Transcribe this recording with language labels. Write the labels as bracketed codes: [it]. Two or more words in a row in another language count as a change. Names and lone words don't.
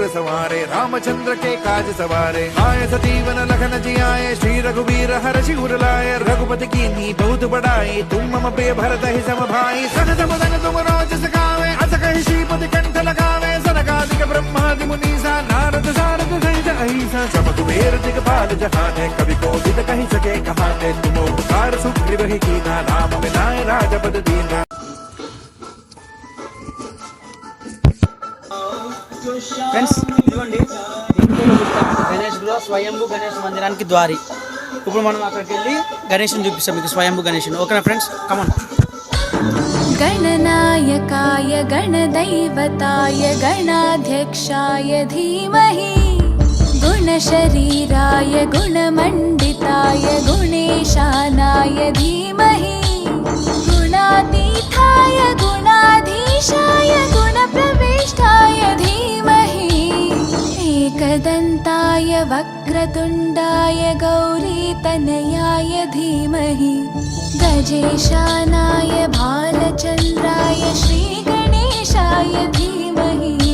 [awa] सवारे रामचंद्र के काज सवारे आए सतीवन लखन जियाए श्री रघुवीर हर्षि उर लाए रघुपति कीन्ही बहुत बड़ाई तुम मम प्रिय भरत ही सम भाई सहज मदन तुम रोज सखावे अस कहि श्रीपति कंठ लगावे सनकादिक ब्रह्मादि मुनीसा नारद सारद सहित अहिसा सब कुबेर दिगपाल जहाने कवि कोविद कहि सके कहाने तुम उपकार सुग्रीव ही कीना राम मिलाए राजपद दीना. [te] ఫ్రెండ్స్ ఇదిగోండి గణేష్ గురు స్వయంభూ గణేష్ మందిరానికి ద్వారి. ఇప్పుడు మనం అక్కడికి వెళ్ళి గణేష్ని చూపిస్తాం మీకు, స్వయంభూ గణేష్ని. ఓకేనా ఫ్రెండ్స్, కమాన్. [sa] गणनायकाय गणदैवताय गणाध्यक्षाय धीमहि गुणशरीराय गुणमण्डिताय गुणेशानाय धीमहि गुणातीताय गुणाधीशाय गुणप्रविष्टाय धीमहि एकदन्ताय वक्रतुण्डाय गौरीतनयाय धीमहि गजेशानाय भालचन्द्राय श्रीगणेशाय धीमहि